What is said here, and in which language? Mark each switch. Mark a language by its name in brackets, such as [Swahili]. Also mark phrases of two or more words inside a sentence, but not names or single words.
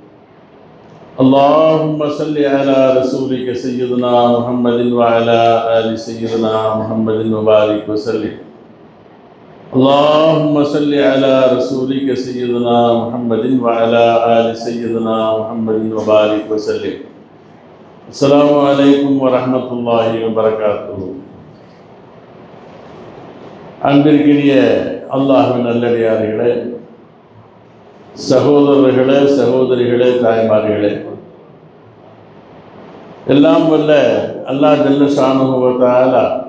[Arabic] اللهم صل على رسولك سيدنا محمد وعلى آل سيدنا محمد وبارك وسلم اللهم صل على رسولك سيدنا محمد وعلى آل سيدنا محمد وبارك وسلم السلام عليكم ورحمة الله وبركاته. [Tamil] அன்பிற்கினிய அல்லாஹ்வின் நல்லடியார்களே, சகோதரர்களே, சகோதரிகளே, தாய்மார்களே, எல்லாம் வல்ல [Arabic] الله جل شأنه وتعالى